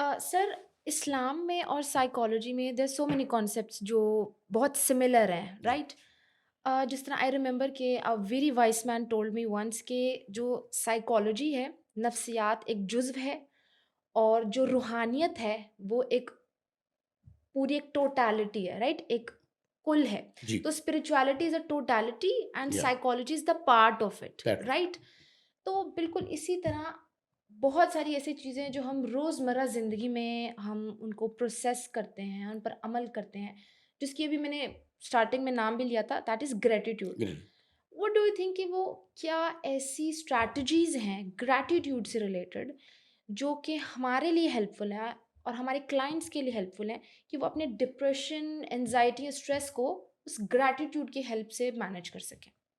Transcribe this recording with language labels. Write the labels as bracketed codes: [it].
[ur] سر اسلام میں اور سائیکالوجی میں [en] there so many concepts [ur] جو بہت سملر ہیں، رائٹ؟ جس طرح [en] I remember [ur] کہ [en] very wise man told me once [ur] کہ جو سائیکالوجی ہے، نفسیات ایک جزو ہے، اور جو روحانیت ہے وہ ایک پوری ایک ٹوٹالٹی ہے، رائٹ؟ ایک کل ہے. جی [en] تو spirituality is a totality and یا psychology is the part of it, that [ur] right? تو بالکل اسی طرح بہت ساری ایسی چیزیں جو ہم روزمرہ زندگی میں ہم ان کو پروسیس کرتے ہیں، ان پر عمل کرتے ہیں، جس کی ابھی میں نے اسٹارٹنگ میں نام بھی لیا تھا، [en] That is gratitude. What do you think [ur] کہ وہ کیا ایسی اسٹریٹجیز ہیں گریٹیٹیوڈ سے ریلیٹڈ جو کہ ہمارے لیے ہیلپ فل ہے اور ہمارے کلائنٹس کے لیے ہیلپ فل ہیں کہ وہ اپنے ڈپریشن، انزائٹی، اسٹریس کو اس گریٹیٹیوڈ کی ہیلپ سے مینیج کر سکیں؟